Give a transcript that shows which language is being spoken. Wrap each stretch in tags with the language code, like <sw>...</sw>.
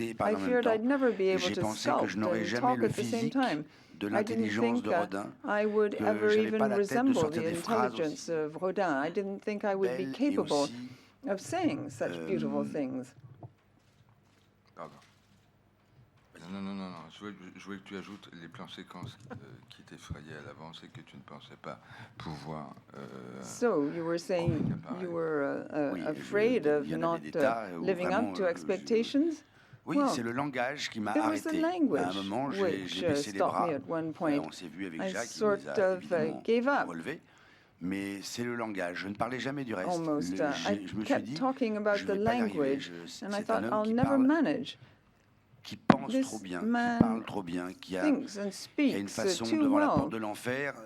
<en>I feared I'd never be able to sculpt and talk at the same time. I didn't think I would ever even resemble the intelligence of Rodin. I didn't think I would be capable of saying such beautiful things.</en> <fr>Non. Je voulais que tu ajoutes les plans séquences qui t'effrayaient à l'avance et que tu ne pensais pas pouvoir.</fr> <en>So you were saying you were afraid of not living up to expectations?</en> <fr>Oui, c'est le langage qui m'a arrêté. À un moment, j'ai baissé les bras. On s'est vu avec Jacques, il nous a relevé. Mais c'est le langage. Je ne parlais jamais du reste. Je me suis dit, je ne vais pas y arriver. C'est un homme qui parle, qui pense trop bien, qui parle trop bien, qui a une façon devant la porte de l'enfer.</fr>